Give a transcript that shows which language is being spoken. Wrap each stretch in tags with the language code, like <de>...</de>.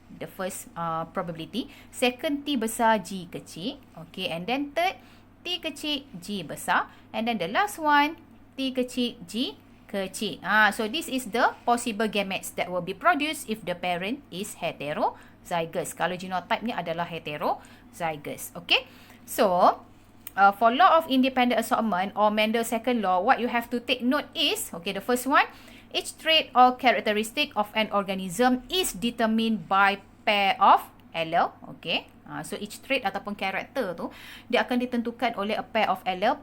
<en>The first probability. Second,</en> <ms>T besar, G kecil.</ms> <en>Okay, and then third, T</en> <ms>T kecil, G besar.</ms> <en>And then the last one,</en> <ms>T kecil, G kecil.</ms> <en>So this is the possible gametes that will be produced if the parent is heterozygous.</en> <ms>Kalau genotype ni adalah heterozygous. Okay.</ms> <en>So, for law of independent assortment or Mendel's second law, what you have to take note is, okay, the first one, each trait or characteristic of an organism is determined by pair of allele.</en> <ms>Okay.</ms> <en>So each trait</en> <ms>ataupun karakter tu dia akan ditentukan oleh</ms> <en>a pair of allele.</en>